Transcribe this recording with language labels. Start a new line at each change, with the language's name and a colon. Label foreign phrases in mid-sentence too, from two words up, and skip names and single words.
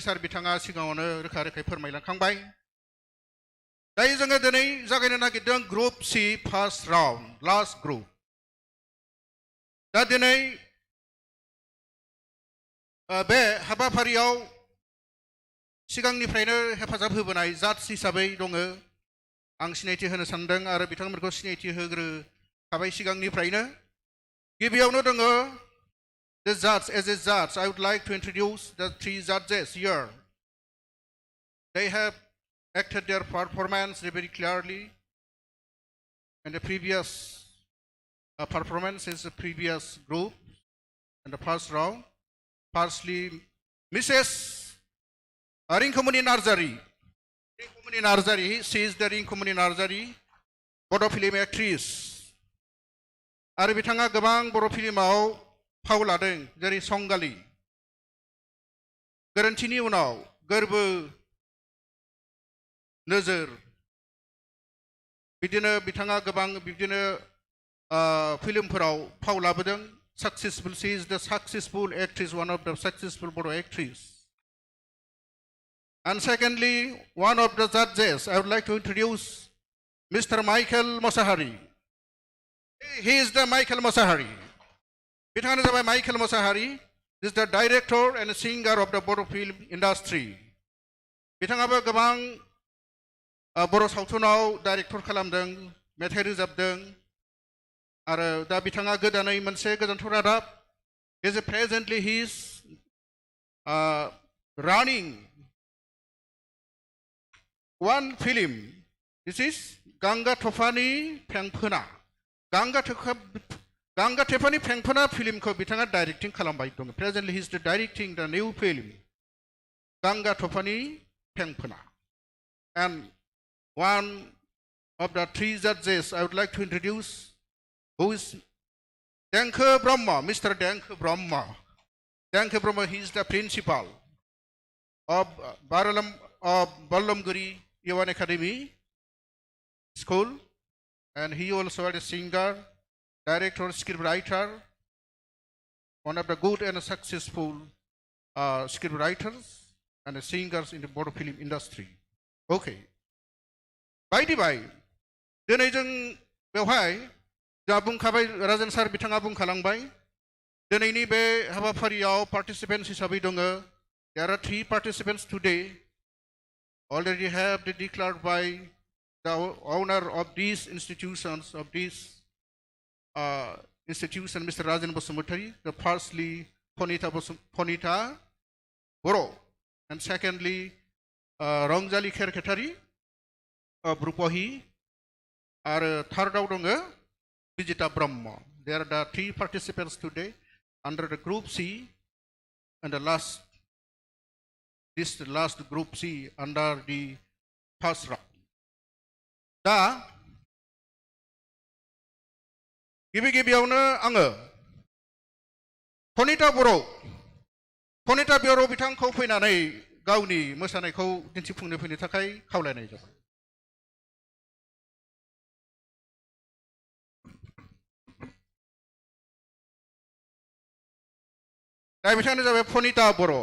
Bodo: सार बिथाङा सिगाङावनो रोखा रोखायै फोरमायलांखांबाय दायो जोङो दिनै जागायनो नागिरदों
English: group C first round last group
Bodo: दा दिनै बे हाबाफारियाव सिगांनिफ्रायनो हेफाजाब होबोनाय जाज हिसाबै दङ आं सिनायथि होनो सानदों आरो बिथांमोनखौ सिनायथि होग्रोखाबाय सिगांनिफ्रायनो गिबियावनो दङ
English: the judge. As a judge, I would like to introduce the 3 judges here. They have acted their performance very clearly in the previous performance in the previous group in the first round. Firstly, Mrs. Rinkumuni Narzari. Rinkumuni Narzari, she is the Rinkumuni Narzari, Bodo film actress.
Bodo: आरो बिथाङा गोबां बर' फिल्माव फाव लादों जेरै संगालि गोरोन्थिनि उनाव गोरबो नोजोर बिदिनो बिथाङा गोबां बिदिनो फिल्मफोराव फाव लाबोदों successful.
English: She is the successful actress, one of the successful Bodo actress. And secondly, one of the judges, I would like to introduce Mr. Michael Mosahari. He is the Michael Mosahari.
Bodo: बिथाङानो जाबाय Michael Mosahari.
English: He is the director and singer of the Bodo film industry.
Bodo: बिथाङाबो गोबां बर' सावथुनाव डाइरेक्टर खालामदों मेथाइ रोजाबदों आरो दा बिथाङा गोदानै मोनसे गोजोनथाव रादाब
English: is presently he is running one film. This is Ganga Tofani Phengphona.
Bodo: Ganga Tofani Phengphona film ko bitanga directing kalambai dong.
English: Presently he is directing the new film Ganga Tofani Phengphona. And one of the 3 judges I would like to introduce, who is ENGKHONG Brahma, Mr. ENGKHONG Brahma. ENGKHONG Brahma, he is the principal of Ballamguri Yawan Academy School, and he also is a singer, director, scriptwriter, one of the good and successful scriptwriters and singers in the Bodo film industry. Okay. By the way,
Bodo: दिनै जों बेवहाय जा बुंखाबाय राजन सार बिथाङा बुंखालांबाय दिनैनि बे हाबाफारियाव पार्टिसिपेन्ट्स हिसाबै दङ.
English: There are 3 participants today already have been declared by the owner of these institutions, institution, Mr. Rajan Basumutari. The firstly, Ponita Boro, and secondly, Rongzali Kherkhetari of Rupohi, or third out Vijita Brahma. There are the 3 participants today under the group C, and the last group C under the first round.
Bodo: Da गिबियावनो आङो Ponita Boro बिथांखौ फैनानै गावनि मोसानायखौ दिन्थिफुंनो फैनो थाखाय खावलायनाय जाबाय. दा बिथाङानो जाबाय Ponita Boro.